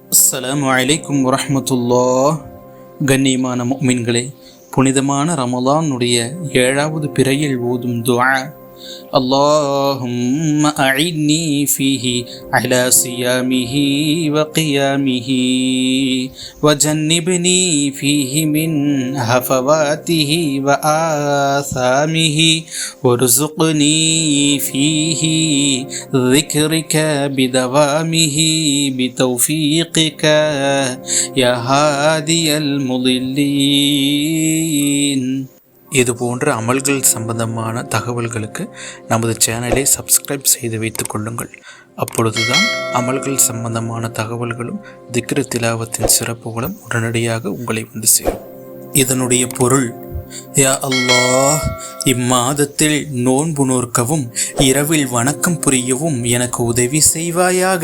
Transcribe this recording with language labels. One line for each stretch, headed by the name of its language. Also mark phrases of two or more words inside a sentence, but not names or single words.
Arabic: السلام عليكم ورحمة الله.
Tamil: கண்ணியமான முஃமின்களே, புனிதமான ரமலானுடைய 7வது பிறையில் ஓதும் துஆ,
Arabic: اللهم أعني فيه على صيامه وقيامه وجنبني فيه من هفواته وآثامه وارزقني فيه ذكرك بدوامه بتوفيقك يا هادي المضلين.
Tamil: இது போன்ற அமல்கள் சம்பந்தமான தகவல்களுக்கு நமது சேனலை சப்ஸ்கிரைப் செய்து வைத்துக் கொள்ளுங்கள். அப்பொழுதுதான் அமல்கள் சம்பந்தமான தகவல்களும் திக்ரு திலாவத்தின் சிறப்புகளும் உடனடியாக உங்களை வந்து சேரும். இதனுடைய பொருள்,
Arabic: يا الله,
Tamil: இம்மாதத்தில் நோன்பு நோற்கவும் இரவில் வணக்கம் புரியவும் எனக்கு உதவி செய்வாயாக.